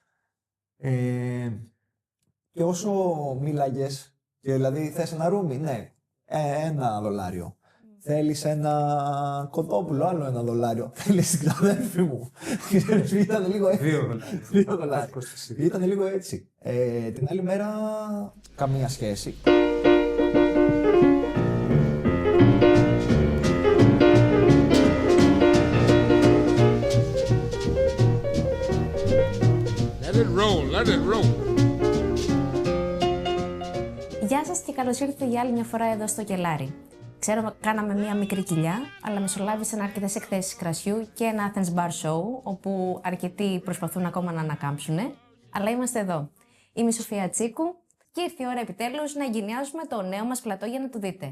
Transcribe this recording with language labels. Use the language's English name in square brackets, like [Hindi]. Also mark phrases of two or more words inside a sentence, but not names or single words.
[Greek] Και όσο μίλαγες, και δηλαδή θες ένα ρούμι, ναι, $1. Θέλεις ένα κοτόπουλο, άλλο $1. Θέλεις την αδέρφη μου. Ήταν λίγο έτσι. $2. Ήταν λίγο έτσι. Την άλλη μέρα, καμία σχέση. [English] Let it roll. [Greek] Γεια σας και καλώς ήρθατε για άλλη μια φορά εδώ στο Κελάρι. Ξέρω κάναμε μια μικρή κοιλιά, αλλά μεσολάβησαν αρκετές εκθέσεις κρασιού και ένα Athens Bar Show, όπου αρκετοί προσπαθούν ακόμα να ανακάμψουν, αλλά είμαστε εδώ. Είμαι η Σοφία Τσίκου και ήρθε η ώρα επιτέλους να εγκαινιάσουμε το νέο μας πλατό για να το δείτε.